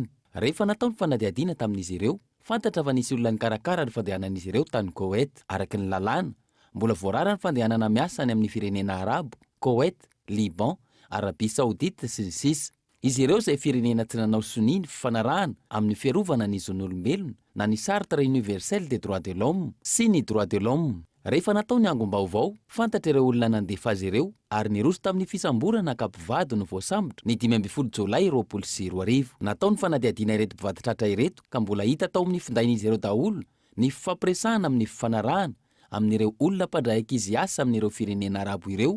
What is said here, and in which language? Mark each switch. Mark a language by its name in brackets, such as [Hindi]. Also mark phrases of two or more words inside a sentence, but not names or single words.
[Malagasy] Rehefa natao ny fanadihadiana tamin'izy ireo, fantatra fa nisy olona nikarakara ny fandehanan'izy ireo tany Koweït. Araky ny lalàna, mbola voarara ny fandehanana miasa any amin'ny firenena Arabo, Koweït, Liban, Arabie Saoudite sy ny sisa. Izy ireo izay firenena tsy nanao soni ny fifanarahana amin'ny fiarovana ny zon'olombelona na ny Charte universelle des [French] droits de l'homme [Malagasy] sy ny droits de l'homme. Rehefa natao ny angom-baovao, fantatra ireo olona nandefa azy ireo ary niroso tamin'ny fisamborana ankapivady no voasambotra ny 12 Jolay 2024. Natao ny fanadihadiana ireto mpivady tratra ireto ka mbola hita tao amin'ny findain'izy ireo daholo ny fifampiresahana amin'ny fifanarahana amin'ireo olona mpandray ankizy asa amin'ireo firenena arabo ireo.